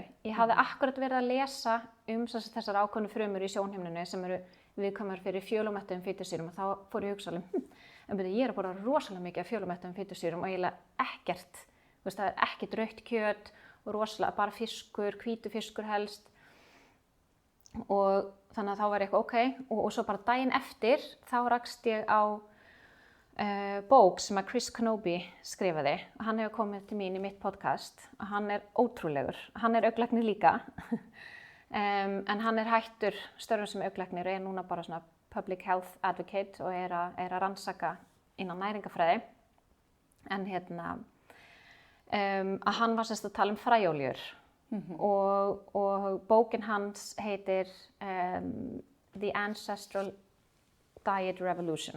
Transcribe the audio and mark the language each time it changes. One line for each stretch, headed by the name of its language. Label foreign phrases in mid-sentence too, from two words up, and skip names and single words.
Icelandic: Ég hafði akkurat verið að lesa þessar ákveðnu frumur í sjónhimnunni sem eru viðkvæmar fyrir fjölómettuðum fitusýrum og þá fór ég að hugsa ég er að borða rosalega mikið af fjölómettuðum fitusýrum og eiginlega ekkert, það er ekkert rautt kjöt og rosalega bara fiskur, hvítur fiskur helst og þannig að þá var ég eitthvað og svo bara daginn eftir þá rakst ég á bók sem að Chris Knoby skrifaði. Hann hefur komið til mín í mitt podcast og hann er ótrúlegur. Hann er augnlæknir líka en hann er hættur störfum sem augnlæknir og er núna bara svona
English: public health advocate
Icelandic: og er að rannsaka innan næringafræði. En að hann var að tala fræóljur og bókin hans heitir The Ancestral Diet Revolution.